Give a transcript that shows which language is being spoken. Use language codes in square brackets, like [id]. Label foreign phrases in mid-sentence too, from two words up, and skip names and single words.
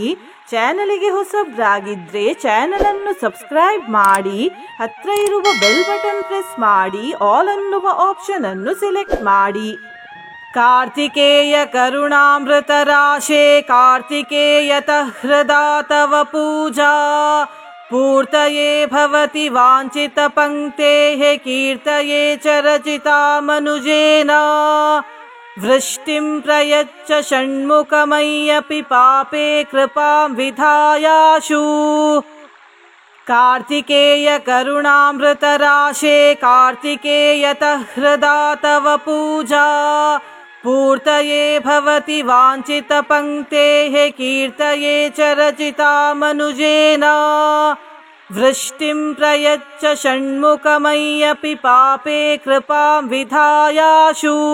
[kn] ಚಾನಲಿಗೆ ಹೊಸಬ್ರಾಗಿದ್ರೆ ಚಾನಲ್ ಅನ್ನು ಸಬ್ಸ್ಕ್ರೈಬ್ ಮಾಡಿ. ಹತ್ರ ಇರುವ [en] bell button press [kn] ಮಾಡಿ ಆಲ್ ಅನ್ನುವ ಆಪ್ಷನ್ ಅನ್ನು ಸೆಲೆಕ್ಟ್ ಮಾಡಿ. [sa] ಕಾರ್ತಿಕೇಯ ಕರುಣಾಮೃತ ರಾಶೇ ಕಾರ್ತಿಕೇಯತಃ ಹೃದಾ ತವ ಪೂಜಾ ಪೂರ್ತಯೇ ಭವತಿ ವಾಂಛಿತ ಪಂಕ್ತೇಃ ಕೀರ್ತಯೇ ಚ ರಚಿತಾ ಮನುಜೇನ ವೃಷ್ಟಿಂ ಪ್ರಯಚ್ಛ ಷಣ್ಮುಖಮಯ್ಯಪಿ ಪಾಪೇ ಕೃಪಾಂ ವಿಧಾಯಾಶು. ಕಾರ್ತಿಕೇಯ ಕರುಣಾಮೃತ ರಾಶೇ ಕಾರ್ತಿಕೇಯತಃ ಹೃದಾ ತವ ಪೂಜಾ ಪೂರ್ತಯೇ ಭವತಿ ವಾಂಛಿತ ಪಂಕ್ತೇಃ ಕೀರ್ತಯೇ ಚ ರಚಿತಾ ಮನುಜೇನ ವೃಷ್ಟಿಂ ಪ್ರಯಚ್ಛ ಷಣ್ಮುಖಮಯ್ಯಪಿ ಪಾಪೇ ಕೃಪಾಂ ವಿಧಾಯಾಶು.